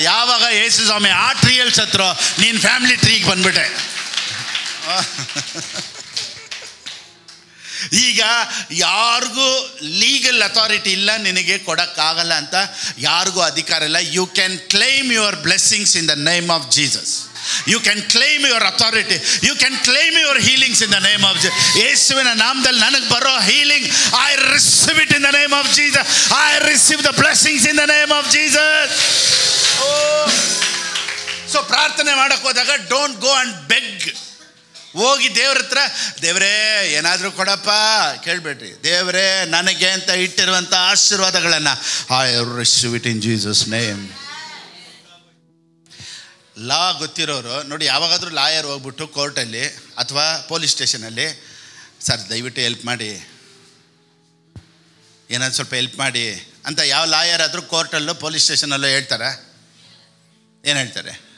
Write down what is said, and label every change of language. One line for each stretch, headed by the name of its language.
Kannada: ಯಾವಾಗ ಯೇಸು ಸ್ವಾಮಿ ಆ ಟ್ರೀಯಲ್ಲಿ ಸತ್ರು, ನೀನು ಫ್ಯಾಮಿಲಿ ಟ್ರೀಗೆ ಬಂದ್ಬಿಟ್ಟೆ. ಈಗ ಯಾರಿಗೂ ಲೀಗಲ್ ಅಥಾರಿಟಿ ಇಲ್ಲ, ನಿನಗೆ ಕೊಡೋಕ್ಕಾಗಲ್ಲ ಅಂತ ಯಾರಿಗೂ ಅಧಿಕಾರ ಇಲ್ಲ.
English: You can claim your blessings in the name of Jesus. You can claim your authority. You can claim your healings in the name of Jesus.
Kannada: ಯೇಸುವಿನ ನಾಮದಲ್ಲಿ ನನಗೆ ಬರೋ
English: healing, I receive it in the name of Jesus. I receive the blessings in the name of Jesus. Oh. So
Kannada: ಪ್ರಾರ್ಥನೆ ಮಾಡಕ್ಕೆ ಹೋದಾಗ
English: don't go and beg.
Kannada: ಹೋಗಿ ದೇವ್ರ ಹತ್ರ, ದೇವರೇ ಏನಾದರೂ ಕೊಡಪ್ಪ ಕೇಳಬೇಡ್ರಿ. ದೇವರೇ ನನಗೆ ಅಂತ ಇಟ್ಟಿರುವಂಥ ಆಶೀರ್ವಾದಗಳನ್ನು
English: I receive it in Jesus name.
Kannada: ಲಾ ಗೊತ್ತಿರೋರು ನೋಡಿ, ಯಾವಾಗಾದರೂ ಲಾಯರ್ ಹೋಗ್ಬಿಟ್ಟು ಕೋರ್ಟಲ್ಲಿ ಅಥವಾ ಪೊಲೀಸ್ ಸ್ಟೇಷನಲ್ಲಿ, ಸರ್ ದಯವಿಟ್ಟು ಹೆಲ್ಪ್ ಮಾಡಿ, ಏನಾದ್ರು ಸ್ವಲ್ಪ ಹೆಲ್ಪ್ ಮಾಡಿ ಅಂತ ಯಾವ ಲಾಯರ್ ಆದರೂ ಕೋರ್ಟಲ್ಲೋ ಪೊಲೀಸ್ ಸ್ಟೇಷನಲ್ಲೋ ಹೇಳ್ತಾರಾ? ಏನು ಹೇಳ್ತಾರೆ?